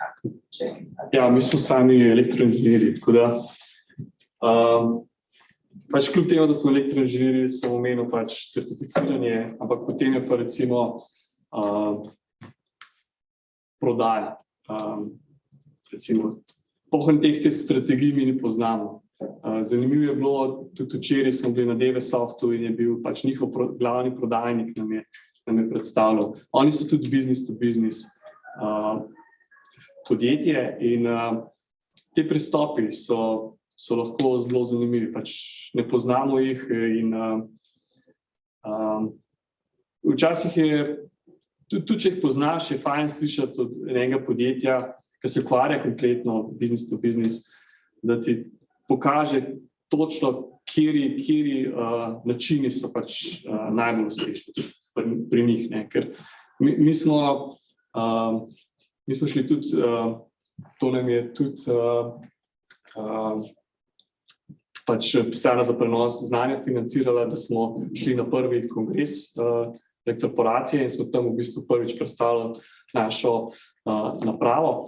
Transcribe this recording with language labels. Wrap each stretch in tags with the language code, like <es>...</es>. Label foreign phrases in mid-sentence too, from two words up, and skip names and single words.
<sl>Ja, mi smo sami elektroinženirji, tako da pač kljub temu, da smo elektroinženirji, sem omenil pač certificiranje, ampak potem je pa recimo prodaja. Recimo, pohod teh strategij mi ne poznamo. Zanimivo je bilo, tudi včeraj smo bili na DVSoftu in je bil pač njihov glavni prodajnik nam je predstavljal. Oni so tudi</sl> <en>business to business</en> <sl>podjetje in te pristopi so lahko zelo zanimivi, pač ne poznamo jih in včasih je, tudi če jih poznaš, je fajn slišati od enega podjetja, ki se ukvarja konkretno</sl> <en>business to business,</en> <sl>da ti pokaže točno, kateri načini so pač najbolj uspešni pri njih, ne? Ker mi smo šli tudi, to nam je tudi pač pisarna za prenos znanja financirala, da smo šli na prvi kongres elektroporacije in smo tam v bistvu prvič predstavili našo napravo.</sl>